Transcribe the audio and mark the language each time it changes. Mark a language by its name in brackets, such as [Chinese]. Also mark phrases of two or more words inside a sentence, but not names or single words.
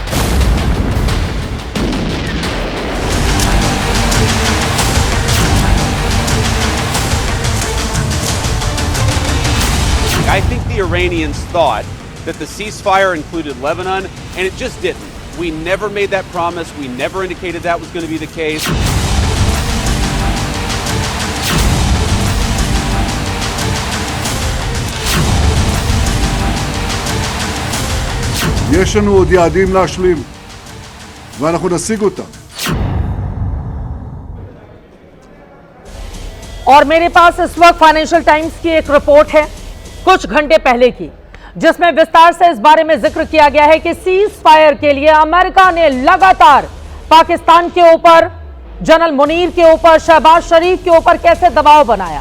[English] I think the Iranians thought that the ceasefire included Lebanon, and it just didn't. We never made that promise. We never indicated that was going to be the case. [Hebrew] יש לנו עוד יעדים להשלים, ואנחנו נשיג אותם. [Hindi] और मेरे पास इस वक्त फाइनेंशियल टाइम्स की एक रिपोर्ट है कुछ घंटे पहले की, जिसमें विस्तार से इस बारे में जिक्र किया गया है कि सीज फायर के लिए अमेरिका ने लगातार पाकिस्तान के ऊपर जनरल मुनीर के ऊपर, शहबाज शरीफ के ऊपर कैसे दबाव बनाया।